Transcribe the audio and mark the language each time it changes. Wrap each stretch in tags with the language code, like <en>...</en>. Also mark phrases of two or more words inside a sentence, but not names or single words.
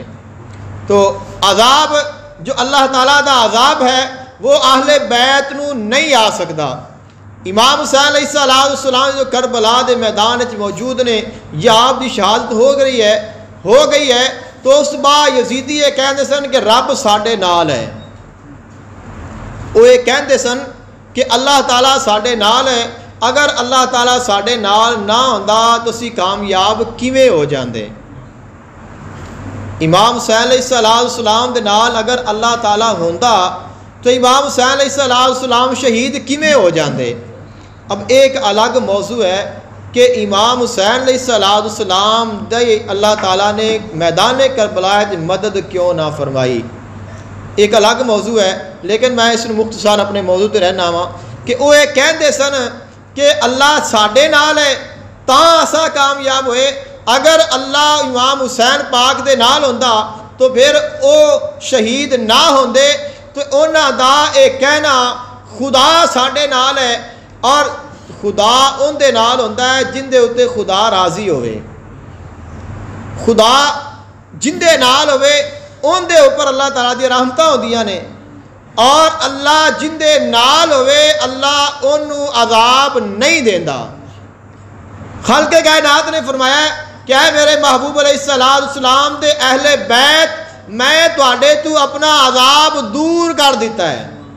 <pa>تو عذاب جو اللہ تعالیٰ دا عذاب ہے وہ اہل بیت نو نہیں آ سکتا۔ امام حسین علیہ السلام جو کربلا دے میدان وچ موجود نے، یا آپ دی شہادت ہو گئی ہے تو اس بعد یزیدی یہ کہندے سن کہ رب ساڈے نال ہے۔ وہ یہ کہندے سن کہ اللہ تعالیٰ ساڈے نال ہے، اگر اللہ تعالیٰ ساڈے نال نہ ہوندا تو اسی کامیاب کیویں ہو جاندے۔ امام حسین علیہ السلام دے نال اگر اللہ تعالیٰ ہوندا تو امام حسین علیہ السلام شہید کیویں ہو جاندے۔ اب ایک الگ موضوع ہے کہ امام حسین علیہ السلام دے اللہ تعالیٰ نے میدان کربلا میں مدد کیوں نہ فرمائی، ایک الگ موضوع ہے، لیکن میں اس مختصر اپنے موضوع تے رہنا وا کہ وہ یہ کہندے سن کہ اللہ ساڈے نال ہے تاں اساں کامیاب ہوئے، اگر اللہ امام حسین پاک دے نال ہوندا تو پھر او شہید نہ ہوندے۔ تو انہاں دا یہ کہنا خدا ساڈے نال ہے، اور خدا ان دے نال ہوندا ہے جن دے اوتے خدا راضی ہوئے۔ خدا جن دے نال ہوئے ان دے اوپر اللہ تعالیٰ دی رحمتاں ہوندیاں نے، اور اللہ جن دے نال ہوئے اللہ انہوں عذاب نہیں دیندا۔ خالق کائنات نے فرمایا کہ اے میرے محبوب علیہ السلام دے اہل بیت، میں تواڈے تو اپنا عذاب دور کر دیتا ہے۔</pa>